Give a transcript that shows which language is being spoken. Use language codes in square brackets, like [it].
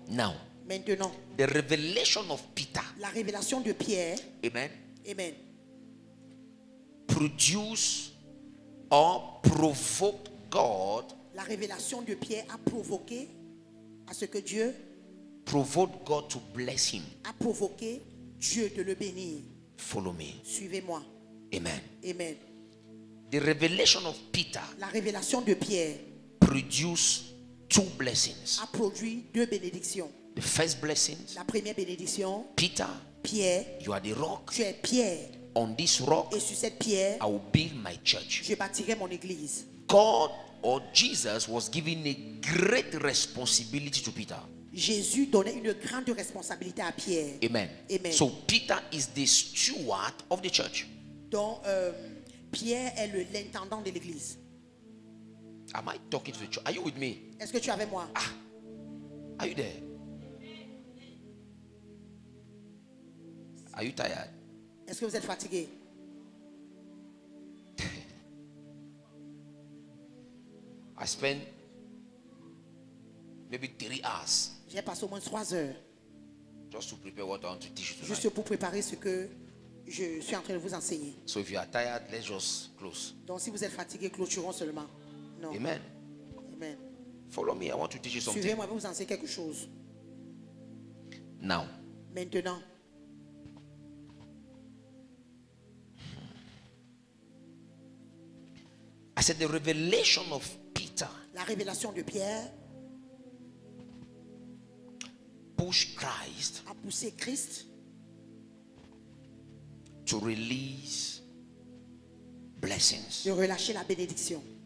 [en] Now, [fr] Maintenant, [en] the revelation of Peter, [fr] la révélation de Pierre, amen, amen, [en] produce or provoked God, [fr] la révélation de Pierre a provoqué à ce que Dieu [en] provoked God to bless him. [fr] a provoqué Dieu de le bénir. [en] Follow me. [fr] Suivez-moi. Amen. Amen. [en] The revelation of Peter [fr] La révélation de Pierre [en] produced two blessings. [fr] a produit deux bénédictions. [en] The first blessing, [fr] La première bénédiction, [en] Peter, [fr] Pierre, [en] you are the rock. [fr] tu es pierre [en] On this rock, [fr] et sur cette pierre, [en] I will build my church. [fr] je bâtirai mon église. [en] God or Jesus was giving a great responsibility to Peter. [fr] Jésus donnait une grande responsabilité à Pierre. Amen. Amen. [en] So Peter is the steward of the church. [fr] Donc, Pierre est l'intendant de l'église. [en] Am I talking to the church? Are you with me? [fr] Est-ce que tu es avec moi? [en] Are you there? Are you tired? [fr] Est-ce que vous êtes fatigué? [en] I spent maybe 3 hours [fr] J'ai passé au moins 3 heures [en] just to prepare what I want to teach you tonight. [fr] juste pour préparer ce que je suis en train de vous enseigner. [en] So if you are tired, let's just close. [fr] Donc, si vous êtes fatigué, clôturons seulement. Non. Amen. Amen. [en] Follow me. I want to teach you something. [fr] Suivez-moi, je vais vous enseigner quelque chose. [en] Now, [fr] Maintenant, [en] I said the revelation of Peter [fr] la révélation de Pierre [en] push Christ [fr] a poussé Christ [en] to release blessings. [fr] de relâcher la bénédiction.